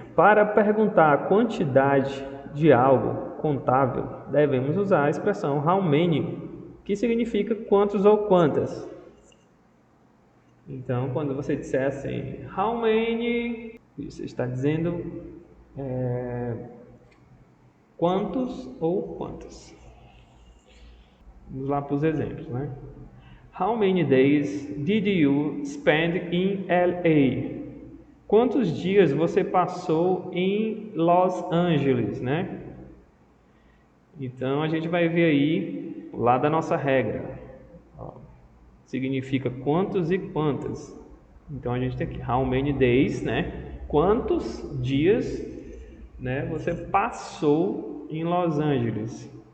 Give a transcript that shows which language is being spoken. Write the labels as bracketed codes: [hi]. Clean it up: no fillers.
[pt] Para perguntar a quantidade de algo contável, devemos usar a expressão how many, que significa quantos ou quantas. Então, quando você disser assim, how many, você está dizendo quantos ou quantas. Vamos lá para os exemplos, né? [en] How many days did you spend in LA? [pt] Quantos dias você passou em Los Angeles, né? Então, a gente vai ver aí, lá da nossa regra. Significa quantos e quantas. Então a gente tem aqui how many days, né? Quantos dias, né, você passou em Los Angeles?